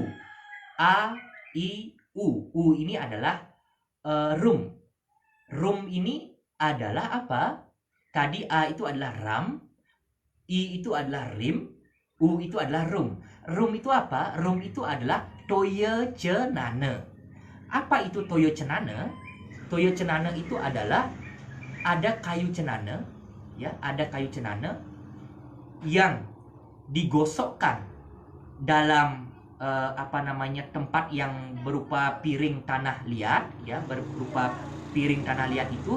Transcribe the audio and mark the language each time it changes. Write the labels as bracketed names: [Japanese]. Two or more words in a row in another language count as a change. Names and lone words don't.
[Indonesian] A, I, U. U ini adalah rum. Rum ini adalah apa? Tadi A itu adalah ram, I itu adalah rim, U itu adalah rum. Rum itu apa? Rum itu adalah [Balinese] toya cenana. [Indonesian] Apa itu [Balinese] toya cenana? Toya cenana [Indonesian] itu adalah ada kayu cenana, ya, ada kayu cenana yang digosokkan dalam tempat yang berupa piring tanah liat, ya, berupa piring tanah liat itu.